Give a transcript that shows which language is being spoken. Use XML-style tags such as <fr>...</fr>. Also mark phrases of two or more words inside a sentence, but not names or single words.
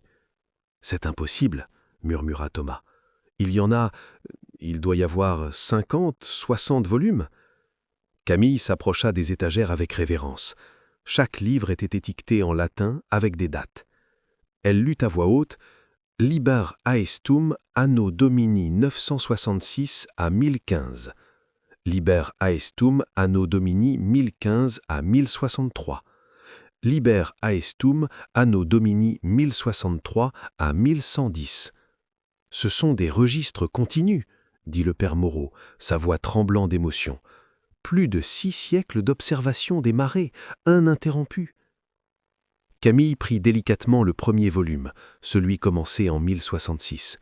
<fr>« C'est impossible, » murmura Thomas. « Il doit y avoir 50, 60 volumes. » Camille s'approcha des étagères avec révérence. Chaque livre était étiqueté en latin avec des dates. Elle lut à voix haute «</fr> <la>Liber Aestum anno Domini</la> <fr>966 à 1015 ».</fr> <la>Liber Aestum anno Domini 1015 à 1063. Liber Aestum anno Domini 1063 à 1110.</la> <fr>Ce sont des registres continus, dit le père Moreau, sa voix tremblant d'émotion. Plus de 6 siècles d'observation des marées, ininterrompus. Camille prit délicatement le premier volume, celui commencé en 1066.</fr>